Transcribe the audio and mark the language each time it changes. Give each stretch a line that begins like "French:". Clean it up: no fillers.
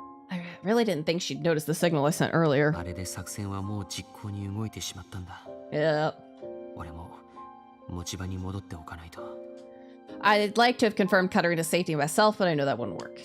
English: I really didn't think she'd notice the signal I sent earlier.
Japanese: あれで作戦はもう実行に動いてしまったんだ。
English: Yeah.
Japanese: 俺も持ち場に戻っておかないと。
English: I'd like to have confirmed Catarina's safety myself, but I know that wouldn't work.